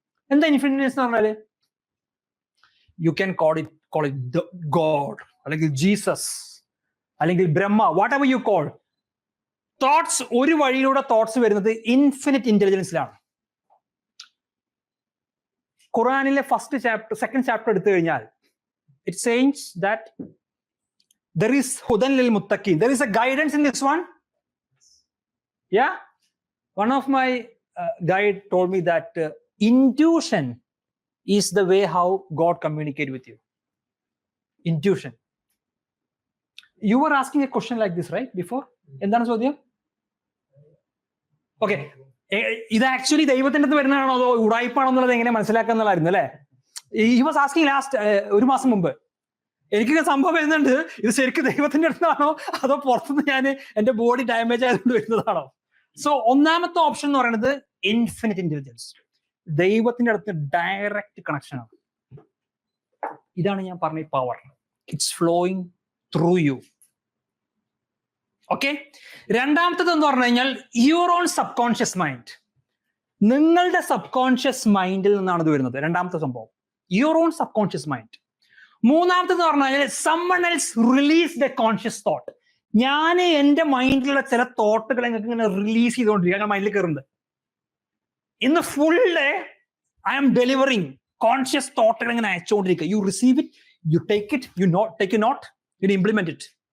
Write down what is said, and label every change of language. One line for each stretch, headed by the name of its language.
Malayalam: എന്താ infinite intelligence എന്ന് പറഞ്ഞാല്?
English: You can call it God, അല്ലെങ്കിൽ Jesus, അല്ലെങ്കിൽ Brahma, whatever you call.
Malayalam: Thoughts, ഒരു വഴിയിലൂടെ തോട്ട്സ് വരുന്നത് ഇൻഫിനിറ്റ് ഇന്റലിജൻസിലാണ്. ഖുറാനിലെ സെക്കൻഡ് ചാപ്റ്റർ എടുത്തു കഴിഞ്ഞാൽ
English: it says that there is
Arabic: hudan lil muttaqin.
English: There is a guidance in this one. Yeah, one of my guide told me that intuition is the way how God communicate with you. Intuition. You were asking a question like this, right, before?
Malayalam: Endana ചോദ്യം? Okay, ഇത് actually ദൈവത്തിന്റെ അടുത്ത് വരുന്നതാണോ അതോ ഉടായിപ്പാണോ എന്നുള്ളത് എങ്ങനെ മനസ്സിലാക്കാന്നുള്ളതായിരുന്നു അല്ലേ?
English: He was asking
Malayalam: last 1 മാസം മുമ്പ്. എനിക്ക് സംഭവം വരുന്നുണ്ട്, ഇത് ശരിക്കും ദൈവത്തിന്റെ അടുത്താണോ അതോ പുറത്തുനിന്ന് ഞാൻ എന്റെ ബോഡി ഡാമേജ് ആയതുകൊണ്ട് വരുന്നതാണോ? സോ ഒന്നാമത്തെ ഓപ്ഷൻ എന്ന് പറയുന്നത് ഇൻഫിനിറ്റ് ഇന്റലിജൻസ്, ദൈവത്തിന്റെ അടുത്ത് ഡയറക്റ്റ് കണക്ഷൻ ആണ്. ഇതാണ് ഞാൻ പറഞ്ഞ power.
English: It's flowing through you. Okay,
Malayalam: രണ്ടാമത്തത് എന്ന് പറഞ്ഞു കഴിഞ്ഞാൽ
English: Your own subconscious mind.
Malayalam: നിങ്ങളുടെ സബ് കോൺഷ്യസ് മൈൻഡിൽ നിന്നാണ് ഇത് വരുന്നത്. രണ്ടാമത്തെ സംഭവം your own sub conscious mind. മൂന്നാമത്തെന്ന് പറഞ്ഞു കഴിഞ്ഞാൽ
English: someone else release the conscious thought.
Malayalam: ഞാൻ എന്റെ മൈൻഡിലുള്ള ചില തോട്ടുകൾ നിങ്ങൾക്ക് ഇങ്ങനെ റിലീസ് ചെയ്തുകൊണ്ടിരിക്കുക, മൈൻഡിൽ കയറുന്നത്. ഇന്ന് full day
English: I am delivering
Malayalam: conscious തോട്ടുകൾ ഇങ്ങനെ അയച്ചുകൊണ്ടിരിക്കുക.
English: You receive it, you take it, you take note, you implement it.